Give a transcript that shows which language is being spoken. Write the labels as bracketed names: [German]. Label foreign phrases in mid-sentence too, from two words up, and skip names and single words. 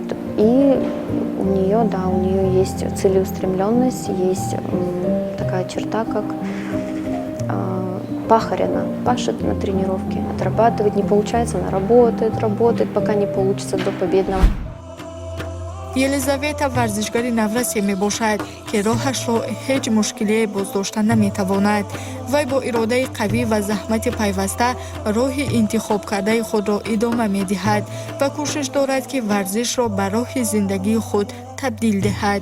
[Russian] И у нее, да, у нее есть целеустремленность, есть такая черта, как пахарь. Она пашет на тренировке, отрабатывает, не получается, она работает, пока не получится до победного. [Tajik] елизавета варзишгари наврасе мебошад ки роҳашро ҳеҷ мушкилие боздошта наметавонад. вай бо иродаи қавӣ ва заҳмати пайваста роҳи интихоб кардаи худро идома медиҳад ва кӯшиш дорад ки варзишро ба роҳи зиндагии худ табдил диҳад.